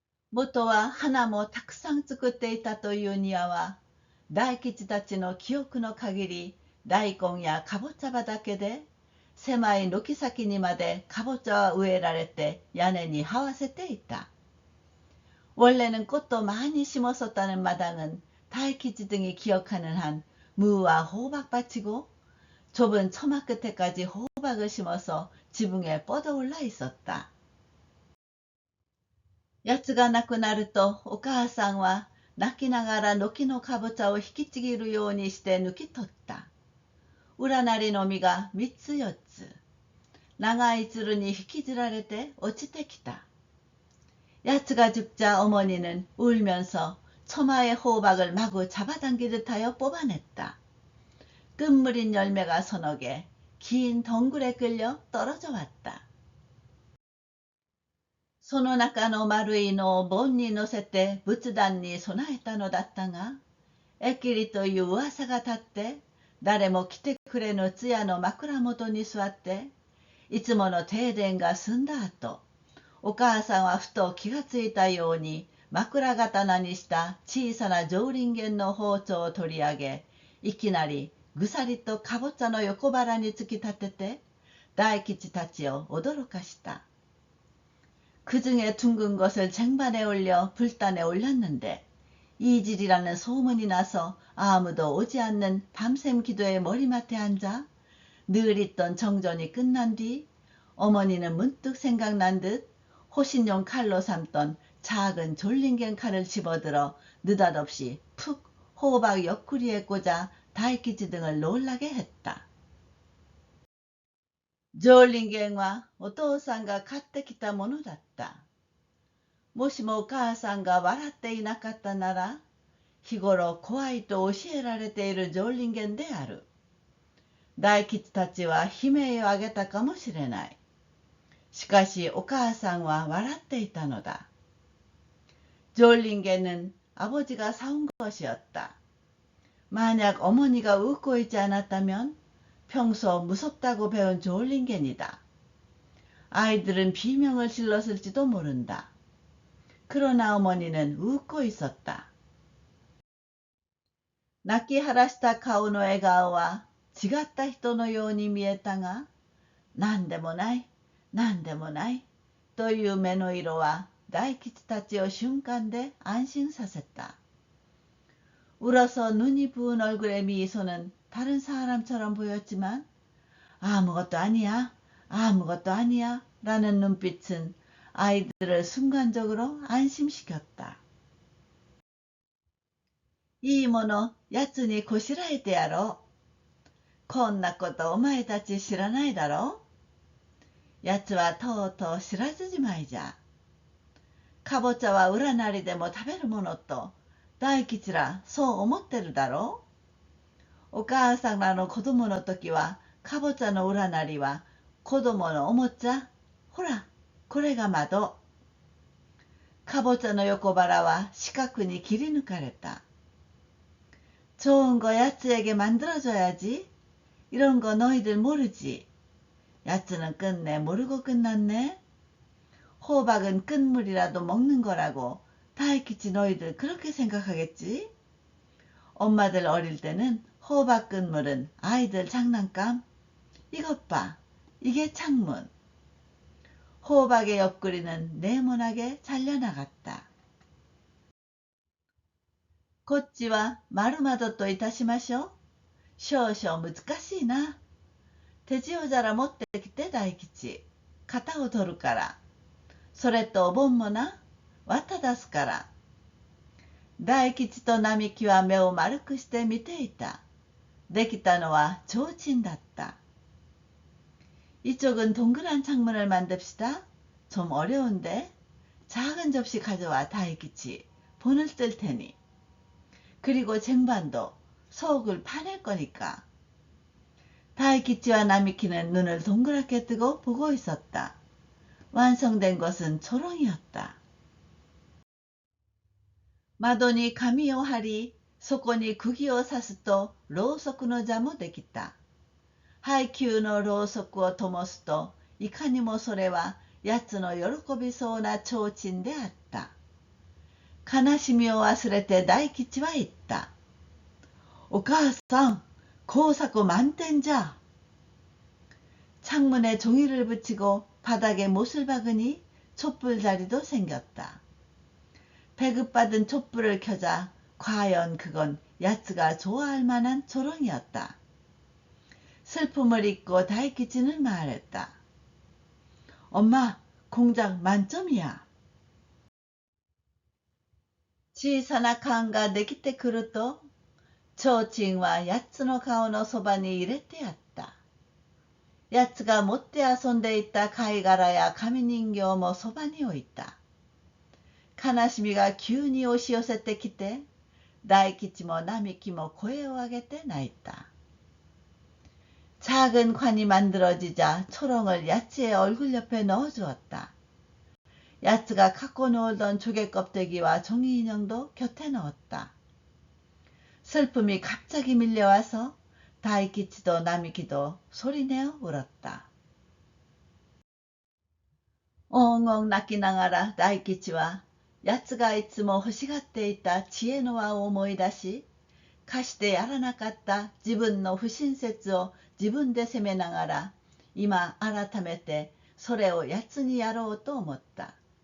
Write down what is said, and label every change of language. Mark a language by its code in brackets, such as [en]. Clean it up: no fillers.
[ja] 元は花もたくさん作っていたという庭は、大吉たちの記憶の限り大根やかぼちゃ畑で、狭い軒先にまでかぼちゃは植えられて屋根に這わせていた。 [ko] 원래는 꽃도 많이 심었었다는 마당은 다이키치 등이 기억하는 한 무와 호박밭이고 좁은 처마 끝에까지 호박을 심어서 지붕에 뻗어올라 있었다. 야츠가 [ja] 亡くなるとお母さんは泣きながら軒のかぼちゃを引きちぎるようにして抜き取った。裏なりの実が3つ4つ、長いつるに引きずられて落ちてきた。 [ko] 야츠가 죽자 어머니는 울면서 처마의 호박을 마구 잡아당기듯 하여 뽑아냈다. 끝물인 열매가 서너 개, 긴 덩굴에 끌려 떨어져 왔다. [ja] その中の丸いのを盆に乗せて仏壇に備えたのだったが、えっきりという噂が立って、誰も来てくれぬ通夜の枕元に座って、いつもの停電が済んだ後、お母さんはふと気がついたように枕刀にした小さな上輪弦の包丁を取り上げ、いきなりぐさりとかぼちゃの横腹に突き立てて、大吉たちを驚かした。 [ko] 그 중에 둥근 것을 쟁반에 올려 불단에 올렸는데 이질이라는 소문이 나서 아무도 오지 않는 밤샘 기도의 머리맡에 앉아 늘 있던 정전이 끝난 뒤 어머니는 문득 생각난 듯 호신용 칼로 삼던 작은 졸린갱 칼을 집어들어 느닷없이 푹 호박 옆구리에 꽂아 다이키치 등을 놀라게 했다. [ja] ジョーリンゲンはお父さんが買ってきたものだった。もしもお母さんが笑っていなかったなら、日頃怖いと教えられているジョーリンゲンである。大吉たちは悲鳴を上げたかもしれない。しかしお母さんは笑っていたのだ。 [ko] 졸린개는 아버지가 사온 것이었다. 만약 어머니가 웃고 있지 않았다면 평소 무섭다고 배운 졸린개니다. 아이들은 비명을 질렀을지도 모른다. 그러나 어머니는 웃고 있었다. [ja] 泣き晴らした顔の笑顔は違った人のように見えたが、何でもない、何でもないという目の色は大吉たちを瞬間で安心させた。 [ko] 울어서 눈이 부은 얼굴의 미소는 다른 사람처럼 보였지만 아무것도 아니야, 아무것도 아니야 라는 눈빛은 아이들을 순간적으로 안심시켰다. [ja] いいもの、やつにこしらえてやろう。こんなことお前たち知らないだろう。やつはとうとう知らずじまいじゃ。かぼちゃは占いでも食べるものと大吉らそう思ってるだろう。お母さんらの子供の時はかぼちゃの占いは子供のおもちゃ。ほら、これが窓。かぼちゃの横腹は四角に切り抜かれた。 [ko] 좋은 거 야츠에게 만들어줘야지. 이런 거 너희들 모르지. 야츠는 끝내 모르고 끝났네. 호박은 끝물이라도 먹는 거라고 다이키치 너희들 그렇게 생각하겠지? 엄마들 어릴 때는 호박 끝물은 아이들 장난감. 이것 봐. 이게 창문. 호박의 옆구리는 네모나게 잘려나갔다. [ja] こっちは丸窓といたしましょう。少々難しいな。手塩皿持ってきて大吉。型を取るから。それとお盆もな。綿出すから。大吉と並木は目を丸くして見ていた。できたのは提灯だった。 [ko] 이쪽은 동그란 창문을 만듭시다. 좀 어려운데. 작은 접시 가져와 다이키치. 본을 뜰 테니. 그리고 쟁반도 속을 파낼 거니까. 다이키치와 나미키는 눈을 동그랗게 뜨고 보고 있었다. 완성된 것은 초롱이었다. [ja] 窓に紙を貼り、そこに釘を刺すとろうそくの座もできた。配給のろうそくを灯すと、いかにもそれはやつの喜びそうな提灯であった。悲しみを忘れて大吉は言った。お母さん、工作満点じゃ。 [ko] 창문에 종이를 붙이고 바닥에 못을 박으니 촛불자리도 생겼다. 배급받은 촛불을 켜자 과연 그건 야츠가 좋아할 만한 초롱이었다. 슬픔을 잊고 다이키치는 말했다. 엄마, 공작 만점이야. [ja] 小さな缶ができてくると、提灯はやつの顔のそばに入れてやった。やつが持って遊んでいた貝殻や紙人形もそばに置いた。悲しみが急に押し寄せてきて、大吉も並木も声を上げて泣いた。 [ko] 작은 관이 만들어지자 초롱을 야츠의 얼굴 옆에 넣어주었다. 야츠가 갖고 놀던 조개 껍데기와 종이 인형도 곁에 넣었다. 슬픔이 갑자기 밀려와서 다이키치도 나미키도 소리내어 울었다. 엉엉 [ja] 泣きながら大吉はやつがいつも欲しがっていた知恵の輪を思い出し、かしてやらなかった自分の不親切を自分で責めながら、今改めてそれをやつにやろうと思った。